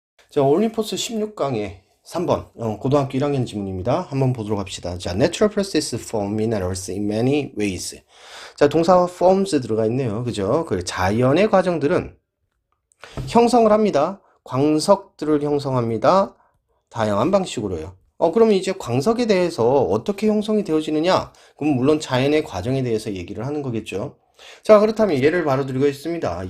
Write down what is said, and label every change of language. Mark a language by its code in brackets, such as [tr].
[ko] 자, 올림포스 16강의 3번 고등학교 1학년 지문입니다. 한번 보도록 합시다. [en] 자, natural process form minerals in many ways. [ko] 자, 동사 forms 들어가 있네요. 그죠? 그 자연의 과정들은 형성을 합니다. 광석들을 형성합니다. 다양한 방식으로요. 그러면 이제 광석에 대해서 어떻게 형성이 되어지느냐? 그럼 물론 자연의 과정에 대해서 얘기를 하는 거겠죠. 자, 그렇다면 예를 바로 드리고 있습니다.